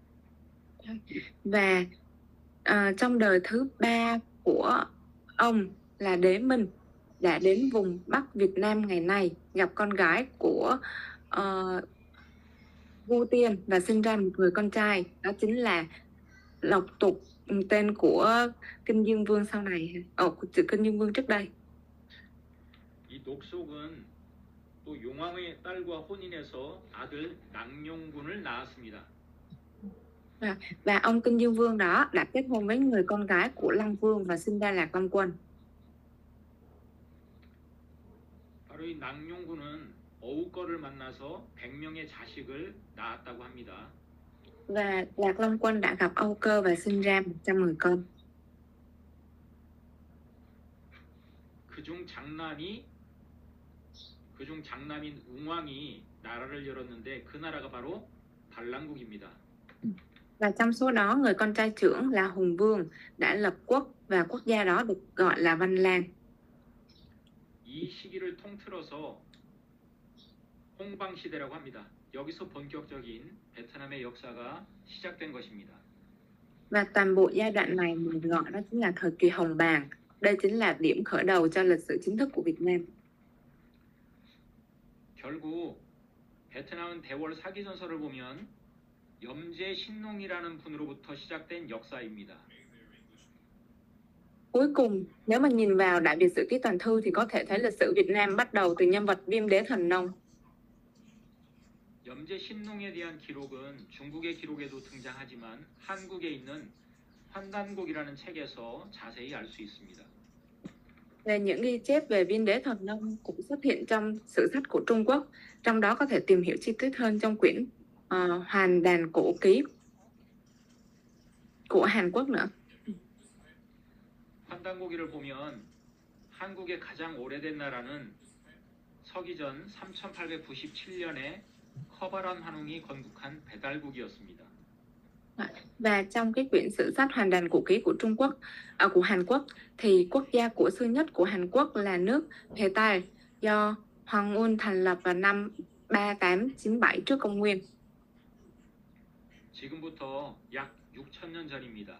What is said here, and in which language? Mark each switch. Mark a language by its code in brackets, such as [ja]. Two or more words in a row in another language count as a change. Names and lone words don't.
[vi] Và trong đời thứ ba của ông là Đế Minh đã đến vùng Bắc Việt Nam ngày nay, gặp con gái của Vu Tiên và sinh ra một người con trai, đó chính là Lộc Tục, tên của Kinh Dương Vương sau này, Kinh Dương Vương trước đây. [ko] 이 녹속은 또 용왕의 딸과 혼인해서 아들 낭룡군을 낳았습니다. [vi] Và ông Kinh Dương Vương đó đã kết hôn với người con gái của Lăng Vương và sinh ra Lạc Long Quân. [ko] 바로 이 낭룡군은 어우거를 만나서 100명의 자식을 낳았다고 합니다. [vi] Và Lạc Long Quân đã gặp Âu Cơ và sinh ra 100 người con. [ko] 그중 장남인 웅왕이 나라를 열었는데 그 나라가 바로 발랑국입니다. [vi] Và trong số đó, người con trai trưởng là Hùng Vương đã lập quốc và quốc gia đó được gọi là Văn Lang. [ko] 이 시기를 통틀어서 홍방 시대라고 합니다. 여기서 본격적인 베트남의 역사가 시작된 것입니다. [vi] Và toàn bộ giai đoạn này mình gọi đó chính là thời kỳ Hồng Bàng. Đây chính là điểm khởi đầu cho lịch sử chính thức của Việt Nam. [ko] 결국 베트남은 대월 사기 전설을 보면 염제 신농이라는 분으로부터 시작된 역사입니다. [vi] Cuối cùng, nếu mà nhìn vào Đại Việt Sử Ký Toàn Thư thì có thể thấy lịch sử Việt Nam bắt đầu từ nhân vật Viêm Đế Thần Nông. [ko] 염제 신농에 대한 기록은 중국의 기록에도 등장하지만 한국에 있는 환단곡이라는 책에서 자세히 알 수 있습니다. [vi] Về những ghi chép về Viêm Đế Thần Nông cũng xuất hiện trong sử sách của Trung Quốc, trong đó có thể tìm hiểu chi tiết hơn trong quyển Hoàn Đàn Cổ Ký của Hàn Quốc nữa. [ko] 환단고기를 보면 한국의 가장 오래된 나라는 서기전 3897년에 커바란 환웅이 건국한 배달국이었습니다. [vi] Và trong cái quyển sử sách Hoàn Đàn Cổ Ký của Trung Quốc, của Hàn Quốc, thì quốc gia của xưa nhất của Hàn Quốc là nước Hề Tai do Hoàng Un thành lập vào năm 3897 trước công nguyên. [ko] 지금부터 약 6,000년 전입니다.